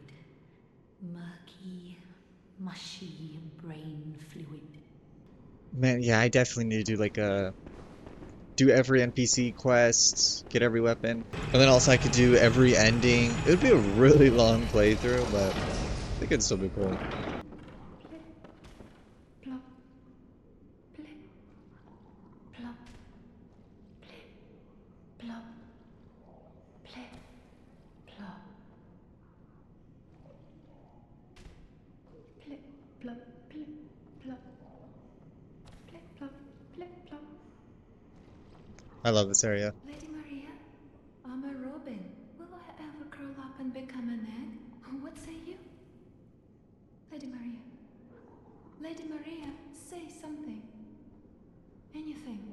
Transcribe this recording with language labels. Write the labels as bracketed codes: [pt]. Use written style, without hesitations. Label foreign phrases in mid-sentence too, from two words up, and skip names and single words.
[en] Murky, mushy brain fluid. Man, yeah, I definitely need to do like a... do every NPC quest, get every weapon. And then also I could do every ending. It would be a really long playthrough, but I think it'd still be cool. Plop, plip, plop, plip, plop, plip, plop. Plip, plop, plip, plop. Plip, plop, plip, plop. I love this area. Lady Maria, I'm a robin. Will I ever curl up and become an egg? What say you? Lady Maria. Lady Maria, say something. Anything.